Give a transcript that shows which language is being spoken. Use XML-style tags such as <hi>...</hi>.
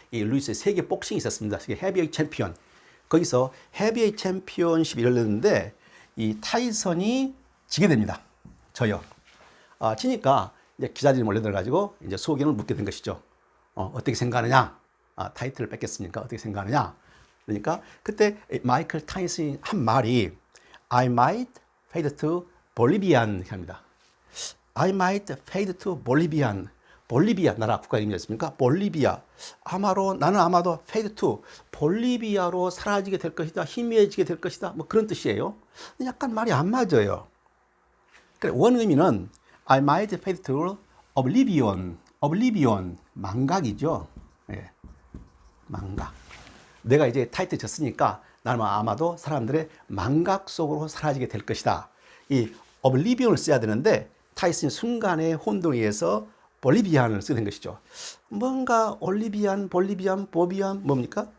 <ko>이 루이스의 세계 복싱이 있었습니다. 세계 헤비웨이트 챔피언. 거기서 헤비웨이트 챔피언십이 열렸는데 이 타이슨이 지게 됩니다. 져요. 지니까 이제 기자들이 몰려들어가지고 이제 소견을 묻게 된 것이죠. 어떻게 생각하느냐? 타이틀을 뺏겼으니까 어떻게 생각하느냐? 그러니까 그때 마이클 타이슨이 한 말이</ko> <en>I might fade to Bolivian</en> <ko>합니다.</ko> <en>I might fade to Bolivian.</en> <ko>볼리비아 나라 국가 이름이었습니까? 볼리비아. 나는 아마도</ko> <en>fade to</en> <ko>볼리비아로 사라지게 될 것이다. 희미해지게 될 것이다. 뭐 그런 뜻이에요. 약간 말이 안 맞아요. 그래, 원 의미는</ko> <en>I might fade to oblivion.</en> <ko>oblivion. 망각이죠. 예. 망각. 내가 이제 타이틀 졌으니까 나는 아마도 사람들의 망각 속으로 사라지게 될 것이다. 이 oblivion을 써야 되는데 타이슨이 순간의 혼동에 의해서 볼리비안을 쓰게 된 것이죠. 뭔가 올리비안, 볼리비안, 보비안 뭡니까?</ko>